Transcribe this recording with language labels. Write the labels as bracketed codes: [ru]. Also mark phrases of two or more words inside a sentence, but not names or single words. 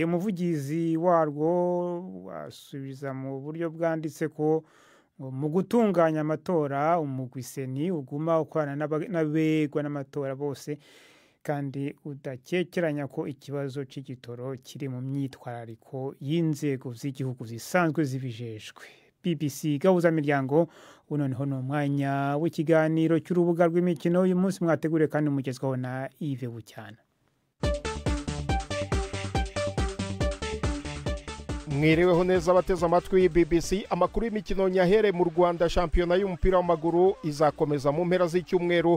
[rn] Umuvugizi warwo asubiza mu buryo bwanditse ko mu gutunganya amatora umugwi seni uguma ukorana n'abegwa n'amatora bose kandi udakekeranya ko ikibazo c'igitoro kiri mu myitwarariko y'inzego z'igihugu zisanzwe zibijejwe. [rw] BBC gahuza miryango unoneho no mwanya w'ikiganiro cy'urubuga rw'imikino uyu munsi mwateguriye kandi mugezwaho na Yves Bucyana. Mwiriweho neza abateze amatwi BBC. Amakuru y'imikino nyahere mu Rwanda. Shampiyona y'umupira w'amaguru izakomeza mu mpera z'icyumweru.